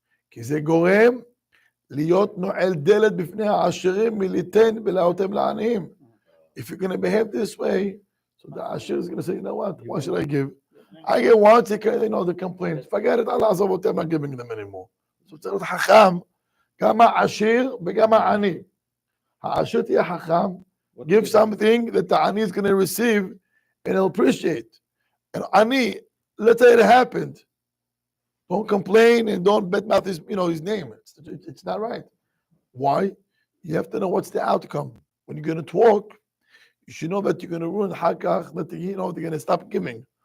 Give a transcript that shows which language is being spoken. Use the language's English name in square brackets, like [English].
[Hebrew] כי זה גורם להיות נועל דלת בפני העשירים מליתן ולהותם לעניים. [English] If you're going to behave this way, so the Asher is going to say, you know what? Why should I give? I get once, they complain. Forget it, Allah [Hebrew] עזוב אותם, [English] I'm not giving them anymore. [Hebrew] So צריך להיות חכם, גם העשיר וגם העני. העשיר תהיה חכם, [English] give something that the ani is going to receive and he'll appreciate. And ani, let's say it happened. Don't complain and don't badmouth his name. It's not right. Why? You have to know what's the outcome. When you're going to talk, you should know that you're going to ruin hakach, that they're going to stop giving.